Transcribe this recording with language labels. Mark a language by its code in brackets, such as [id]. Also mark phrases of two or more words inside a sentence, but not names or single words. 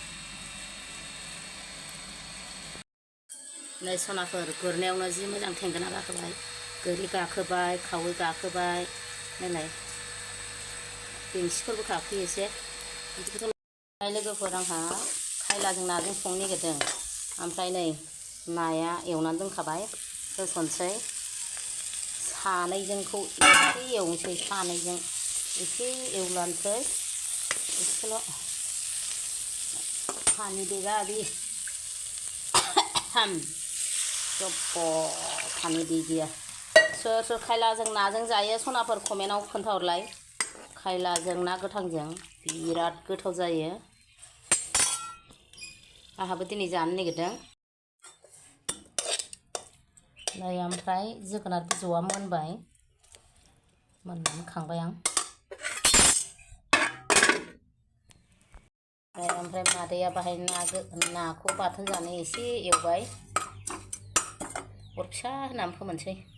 [brx] नै सनाफोर गुरनायावनो जि मोजां थेंगोना गाखोबाय गोरि गाखोबाय खावै गाखोबाय नायलाय बेंसिफोरबो गाखोयो एसे बिदिखौथ' लोगोफोर आंहा खायलाजों नाजों संनो नागिरदों ओमफ्राय नै नाया एवनानै दोनखाबाय होसनसै सानैजोंखौ एसे एवनोसै सानैजों एसे एवलानोसै एसेल' [hi] पानी देगा अभी हम जब्ब पानी दे दिया [brx] सोर सोर खायलाजों नाजों जायो सनाफोर कमेन्टआव खोन्थाहरलाय खायलाजों ना गोथांजों बिराद गोथाव जायो आंहाबो दिनै जानो नागिरदों नै ओमफ्राय जोगोनार बिजौआ मोनबाय मोननानै खांबाय आं ओमफ्राय मादैया बाहाय नाखौ बाथोन जानो एसे एवबाय अर फिसा होनानै फोमोनसै